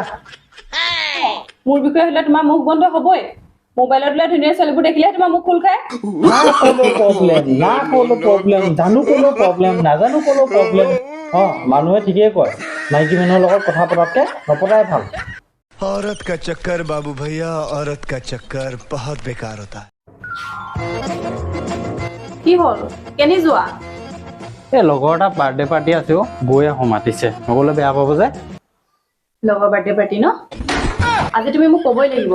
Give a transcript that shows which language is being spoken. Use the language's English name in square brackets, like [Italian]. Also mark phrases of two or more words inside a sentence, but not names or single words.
[Assamese] মোৰ বিষয়ে হ'লে তোমাৰ মুখ বন্ধ হ'বই। মোবাইলত ওলোৱা ধুনীয়া ছোৱালীবোৰ দেখিলে তোমাৰ মুখ খোল খায়। জানো ক'লো প্ৰব্লেম, নাজানো ক'লো প্ৰব্লেম। মানুহে ঠিকেই কয়, মাইকী মানুহৰ লগত কথা পতাতকে নপতাই ভাল। [Hindi] औरत का चक्कर बाबू भैया, औरत का चक्कर बहुत बेकार होता है। [Assamese] কি হ'ল? কেনি যোৱা? এই লগৰ এটা [English] birthday party [Assamese] আছে গৈ আহোঁ মাতিছে, নগ'লে বেয়া পাব যে। লগৰ [English] birthday party [Assamese] ন? আজি তুমি মোক ক'বই লাগিব।